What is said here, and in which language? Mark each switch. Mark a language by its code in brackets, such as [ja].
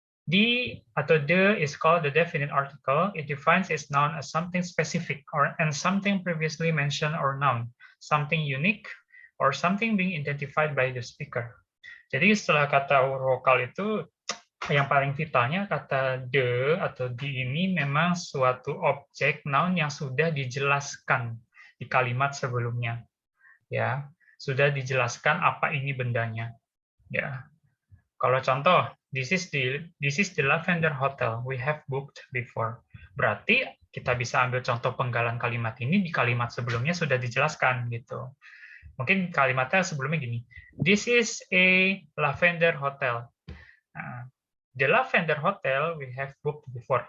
[en] The atau the is called the definite article. It defines its noun as something specific and something previously mentioned or noun, something unique, or something being identified by the speaker. [id] Jadi setelah kata huruf vokal itu, yang paling vitalnya kata the atau di ini memang suatu objek noun yang sudah dijelaskan di kalimat sebelumnya. Ya, sudah dijelaskan apa ini bendanya. Ya. Kalau contoh, [en] this is the Lavender Hotel we have booked before. [id] Berarti kita bisa ambil contoh penggalan kalimat ini di kalimat sebelumnya sudah dijelaskan gitu. Mungkin kalimatnya sebelumnya gini. [en] This is a Lavender Hotel. Nah, the Lavender Hotel we have booked before.